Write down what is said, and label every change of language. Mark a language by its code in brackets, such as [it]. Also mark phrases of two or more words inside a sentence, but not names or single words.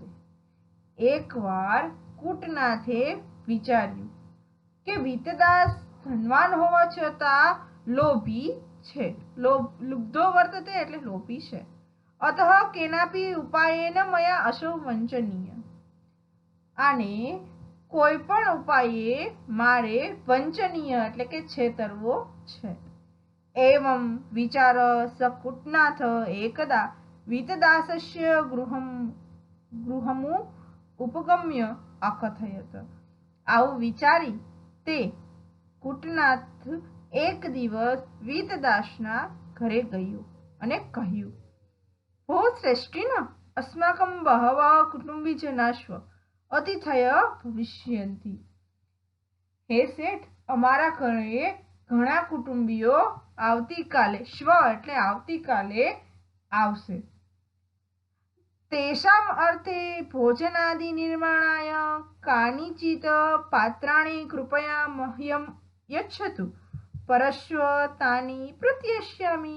[gu] એકવાર કૂટનાથે વિચાર્યું કે વીતદાસ ધનવાન હોવા છતાં લોભી છે। [sa] लुब्धो वर्तते [gu] એટલે લોભી છે। [sa] अतः केनापी उपायेन मया अशो वंचनीय, [gu] આને કોઈ પણ ઉપાયે મારે વંચનીય એટલે કે છેતરવો છે। [sa] एवं विचार स कूटनाथ एकदा वीतदासस्य गृहमु उपगम्य अकथयत। [gu] आવું વિચારી તે કૂટનાથ એક દિવસ વીતદાસના ઘરે ગયો અને કહ્યું, [sa] भो श्रेष्ठिन अस्माकं बहवः कुटुंबीजनाश्व अतिथय भविष्यन्ति। [gu] हे શેઠ, અમારા ઘરે ઘણા કુટુંબીઓ આવતીકાલે, શ્વ એટલે આવતીકાલે આવશે। [sa] तेषाम अर्थे भोजनादि निर्माणाय कानिचित पात्राणि कृपया मह्यम यच्छतु परश्व तानी प्रत्यस्यामि।